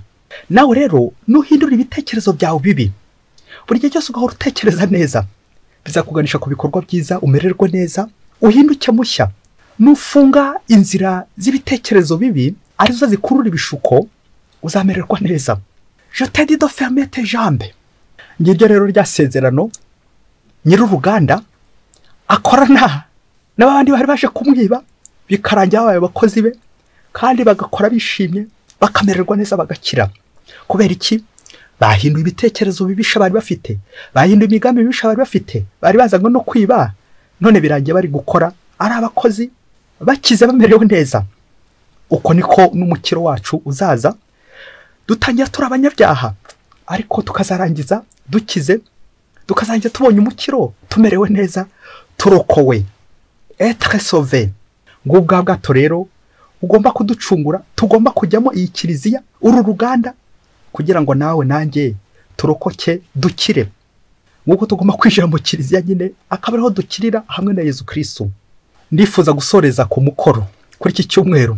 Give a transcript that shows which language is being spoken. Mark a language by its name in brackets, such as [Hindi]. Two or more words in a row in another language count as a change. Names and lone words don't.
[Kinyarwanda] Nawe rero nuhindura ibitekerezo byawe bibi, buri gihe cyose ugahora utekereza neza, bizakuganisha ku bikorwa byiza, umererwe neza, uhinduke mushya. Nufunga inzira z'ibitekerezo bibi arizo zikurura ibishuko, uzamererwa neza. [French] Je te dis de fermer tes jambes. [Kinyarwanda] Ngiryo rero ryasezerano nyir'uruganda akorana n'abandi bari baje kumwiba, bikarangira abaye abakozi be, kandi bagakora bishimye, bakamererwa neza, bagakira. Kubera iki? Bahinduye ibitekerezo bibisha bari bafite, bahinduye imigambi mibisha bari bafite, bari bazanywe no kwiba, none birangiye bari gukora ari abakozi, bakize bamerewe neza. Uko niko n'umukiro wacu uzaza. Dutangira turi abanyabyaha, ariko tukazarangiza dukize, tukazarangiza tubonye umukiro, tumerewe neza, turokowe, [French] être sauvé. [Kinyarwanda] Ngubwa bwato rero ugomba kuducungura, tugomba kujyamo iyi kiliziya, uru ruganda, kugira ngo nawe nanjye turokoke, dukire. Nguko tugomba kwinjira mu kiliziya nyine, akaba ariho dukirira hamwe na Yezu Kristo. Ndifuza gusoreza ku mukoro kuri iki cyumweru.